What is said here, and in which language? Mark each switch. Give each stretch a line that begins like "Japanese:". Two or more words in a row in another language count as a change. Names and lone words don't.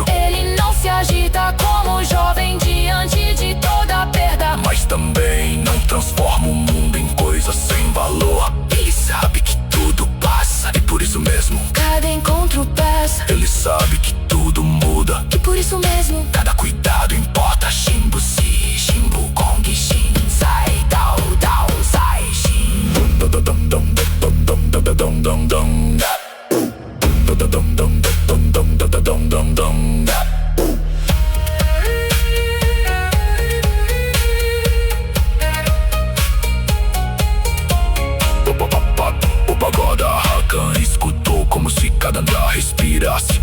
Portuguese: Ele não se agita como jovem diante de toda perda. Mas também não transforma o mundo em coisa sem valor. Ele sabe que tudo passa e por isso mesmo Cada encontro pesa, ele sabe que tudo muda. e por isso mesmo Cada cuidado importa. Shimbu si, shimbu kong, shin sai, dao, dao, sai, shin. Dum dum dum dum dum dum dum dum dum. Dum dum dum dum dum dum dum dum. O pagoda Hakan escutou como se cada andar respirasse.